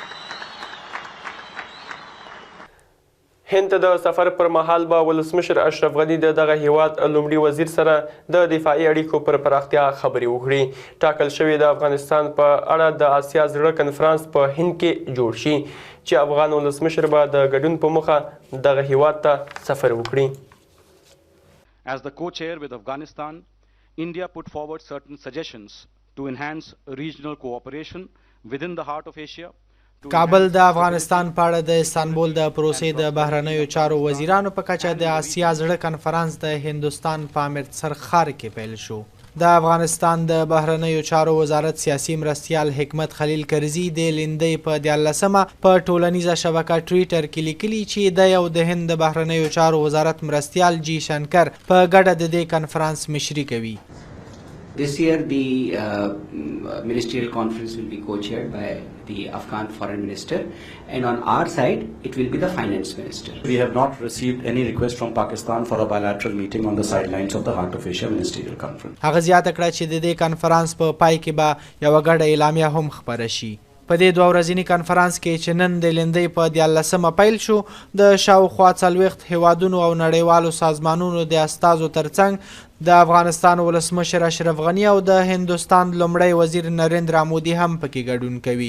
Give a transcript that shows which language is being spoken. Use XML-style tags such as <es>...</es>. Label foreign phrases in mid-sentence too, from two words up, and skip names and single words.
<ps>هند ته د سفر پر مهال به ولسمشر اشرف غني د دغه هیواد لومړي وزیر سره د دفاعي اړیکو پر پراختیا خبرې وکړي. ټاکل شوې د افغانستان په اړه د آسیا زړه کنفرانس په هند کې جوړ شي چې افغان ولسمشر به د ګډون په موخه دغه هیواد ته سفر وکړي.</ps> <en>As the co-chair with Afghanistan, India put forward certain suggestions to enhance regional cooperation within the heart of Asia.</en> <ps>کابل د افغانستان په اړه د استانبول د پروسې د بهرنیو چارو وزیرانو په کچه د آسیا زړه کنفرانس د هندوستان په امرتسر ښار کې پیل شو. د افغانستان د بهرنیو چارو وزارت سیاسي مرستیال حکمت خلیل کرزي د لیندۍ په 14مه په ټولنیزه شبکه ټویټر کې لیکلي چې د یو د هند د بهرنیو چارو وزارت مرستیال جی شنکر په ګډه د دې کنفرانس مشري کوي.</ps> <en>This year, the ministerial conference will be co-chaired by the Afghan foreign minister, and on our side, it will be the finance minister. We have not received any request from Pakistan for a bilateral meeting on the sidelines of the Heart of Asia ministerial conference.</en> <ps>هغه زیاته کړه چې د دې کنفرانس په پای کې به یوه ګډه اعلامیه هم خپره شي. په دې دوه ورځني کنفرانس کې چې نن د لیندۍ په 14مه پیل شو، د شاوخوا 40 هیوادونو او نړیوالو سازمانونو د استازو ترڅنګ د افغانستان ولسمشر اشرف غني او د هندوستان لومړی وزیر نریندرا مودي هم پکې ګډون کوي.</ps>